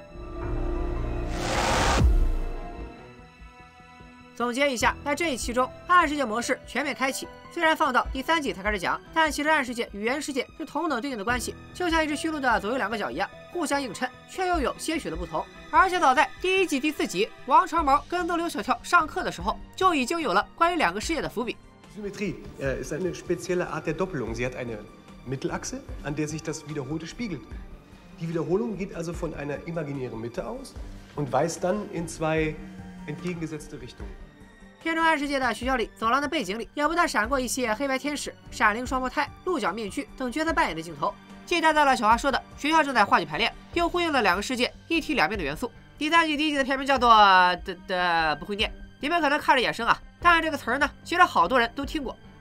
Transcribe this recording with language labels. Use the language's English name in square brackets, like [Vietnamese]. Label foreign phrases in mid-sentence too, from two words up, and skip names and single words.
[Chinese] 总结一下，在这一期中，暗世界模式全面开启。虽然放到第3季才开始讲，但其实暗世界与原世界是同等对应的关系，就像一只驯鹿的左右2个角一样，互相映衬，却又有些许的不同。而且早在第1季第4集，王长毛跟踪刘小跳上课的时候，就已经有了关于2个世界的伏笔。 [German] Symmetrie ist eine spezielle Art der Doppelung. Sie hat eine Mittelachse, an der sich das Wiederholte spiegelt. Die Wiederholung geht also von einer imaginären Mitte aus und weist dann in 2 entgegengesetzte Richtungen. [Chinese] 片中暗世界的学校里，走廊的背景里，也不断闪过一些黑白天使、闪灵双胞胎、鹿角面具等角色扮演的镜头，既带到了小花说的学校正在话剧排练，又呼应了2个世界一体两面的元素。第3季第1集的片名叫做不会念，你们可能看着眼生啊，但这个词儿呢，其实好多人都听过。